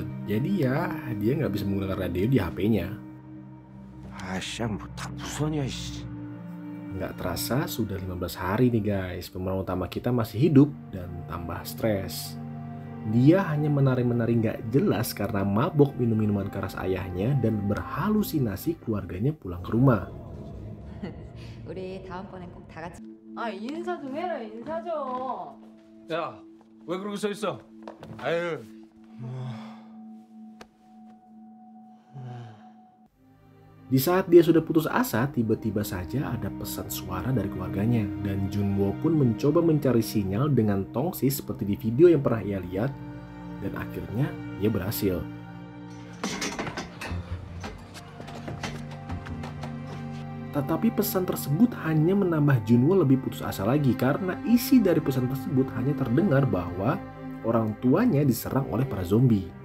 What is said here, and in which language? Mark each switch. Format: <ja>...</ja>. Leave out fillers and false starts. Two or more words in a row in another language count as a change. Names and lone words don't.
<id>Jadi ya, dia nggak bisa menggunakan radio di HP-nya. Nggak terasa sudah 15 hari nih guys, pemeran utama kita masih hidup dan tambah stres. Dia hanya menari-menari nggak jelas karena mabok minum minuman keras ayahnya dan berhalusinasi keluarganya pulang ke rumah.</id> <ko>우리 다음번엔 꼭 다 같이. 아 인사 좀 해라 인사 좀. 야, 왜 그러고 서 있어? 아유.</ko> <id>Di saat dia sudah putus asa, tiba-tiba saja ada pesan suara dari keluarganya. Dan Junwo pun mencoba mencari sinyal dengan tongsis seperti di video yang pernah ia lihat. Dan akhirnya ia berhasil. Tetapi pesan tersebut hanya menambah Junwo lebih putus asa lagi karena isi dari pesan tersebut hanya terdengar bahwa orang tuanya diserang oleh para zombie.</id>